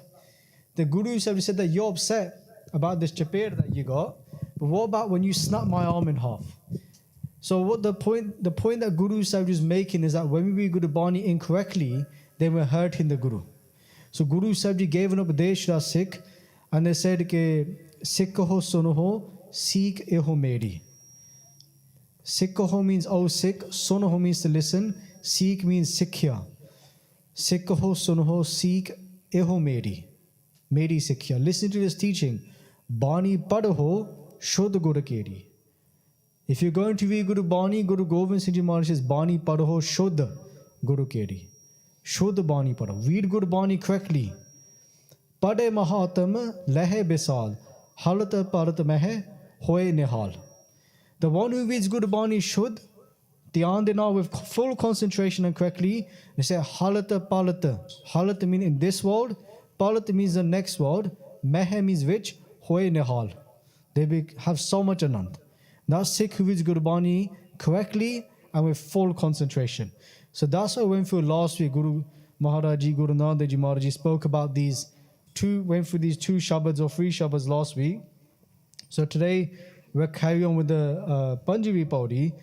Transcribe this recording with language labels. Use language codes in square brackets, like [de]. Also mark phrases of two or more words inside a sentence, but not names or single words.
[en] The Guru said that you're upset about this chaped that you got, but what about when you snap my arm in half? So what the point that Guru Sahib is making is that when we read Guru Bani incorrectly, they were hurting the Guru. So Guru Sahib Ji gave an upadesh to Sikh, and they said ke [pa] ਸਿੱਖ ਹੋ ਸੁਨੋ ਹੋ, ਸਿੱਖ ਏਹੋ ਮੇਰੀ. ਸਿੱਖ ਹੋ [en] means oh Sikh, [pa] ਸੁਨੋ ਹੋ [en] means to listen, Sikh means Sikhya. [pa] ਸਿੱਖ ਹੋ ਸੁਨੋ ਹੋ, ਸਿੱਖ ਏਹੋ ਮੇਰੀ. ਮੇਰੀ ਸਿੱਖਿਆ. [en] Listen to this teaching. [pa] ਬਾਣੀ ਪੜ੍ਹੋ ਹੋ, ਸ਼ੁੱਧ ਗੁਰੂ ਕੇਰੀ. [en] If you're going to read Guru Bani, Guru Gobind Singh Ji Maharaj says [pa] ਬਾਣੀ ਪੜ੍ਹੋ ਹੋ, ਸ਼ੁੱਧ ਗੁਰੂ ਕੇਰੀ. ਸ਼ੁੱਧ ਬਾਣੀ ਪੜ੍ਹੋ. [en] Read Guru Bani correctly. [pa] ਪੜ੍ਹੇ ਮਹਾਤਮ ਲਹੇ ਬਿਸਾਲ. ਹਲਤ ਪਰਤ ਮਹਿ ਹੋਇ ਨਿਹਾਲ. [en] The one who reads Guru Bani Shuddh, [pa] ਧਿਆਨ ਦੇਣਾ [en] with full concentration and correctly, they say [pa] ਹਲਤ ਪਲਤ. [en] Halat means in this world, palat means the next world, mehe means which, [pa] ਹੋਇ ਨਿਹਾਲ. [en] They have so much anand. That's Sikh who reads Guru Bani correctly and with full concentration. So that's what I went through last week. Guru Maharaj Ji, Guru Nanak Dev Ji Maharaj Ji spoke about went through these 2 Shabads or 3 Shabads last week. So today we'll carry on with the Punjabi Pauri.